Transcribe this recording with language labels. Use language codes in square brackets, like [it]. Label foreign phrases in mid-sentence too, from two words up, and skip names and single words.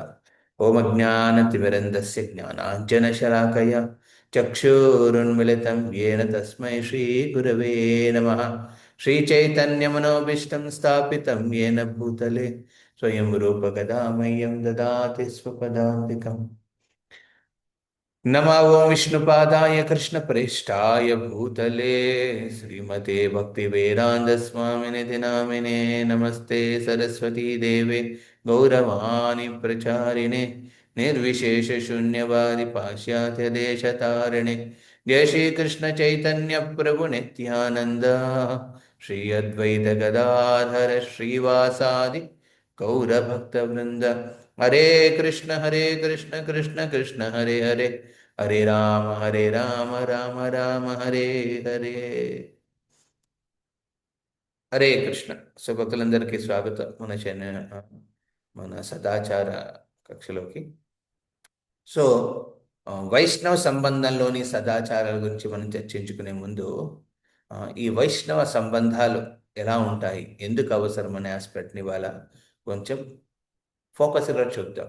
[sa] ॐ अज्ञानतिमिरान्धस्य ज्ञानाञ्जनशलाकया चक्षुरुन्मीलितं येन तस्मै श्री गुरवे नमः. श्रीचैतन्यमनोभीष्टं स्थापितं येन भूतले स्वयं रूपकदा మह्यं ददाति स्वपदान्तिकम्. नमो विष्णुपादाय कृष्णप्रेष्ठाय भूतले श्रीमते भक्तिवेदान्तस्वामिनिधि नामिने नमस्ते सरस्वती देवे गौरवाणी प्रचारिणे निर्विशेषशून्यवादि पाश्चात्यदेशतारिणे जय श्री कृष्ण चैतन्य प्रभु नित्यानंद श्री अद्वैत गदाधर श्रीवासादि गौरभक्तवृंद. हरे कृष्ण कृष्ण कृष्ण हरे हरे हरे राम राम राम हरे हरे. हरे कृष्ण. [te] సో భక్తులందరికీ స్వాగతం మన సదాచార కక్షలోకి. సో వైష్ణవ సంబంధంలోని సదాచారాల గురించి మనం చర్చించుకునే ముందు ఈ వైష్ణవ సంబంధాలు ఎలా ఉంటాయి, ఎందుకు అవసరం అనే ఆస్పెక్ట్ని ఇవాళ కొంచెం ఫోకస్గా చూద్దాం.